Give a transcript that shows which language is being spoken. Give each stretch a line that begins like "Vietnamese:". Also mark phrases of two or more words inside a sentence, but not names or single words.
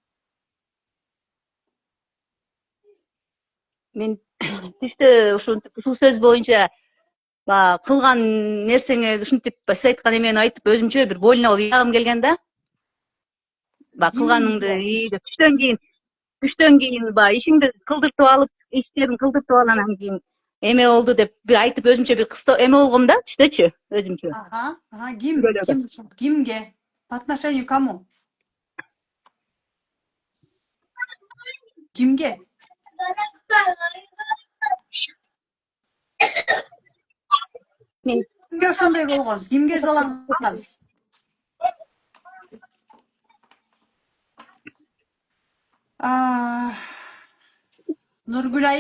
Kyrgyz: Мен түштө ушул сөз боюнча баягы кылган нерсеңе ушинтип сиз айткан эмени айтып өзүмчө бир больно болуп ыйлагым келген да. Баягы кылганыңды деп түштөн кийин баягы ишиңди кылдыртып алып, иштериңди кылдыртып алып анан кийин эме болду деп бир айтып өзүмчө бир кыста эме болгом да түштөчү өзүмчө. Ага, ага, ким? Сүрөөлөгө. Кимге?
Russian: По отношению к кому?
Kyrgyz: Кимге? Мен Кимге ошондой болгонсуз? Кимге ызалангансыз? Нургүл айым.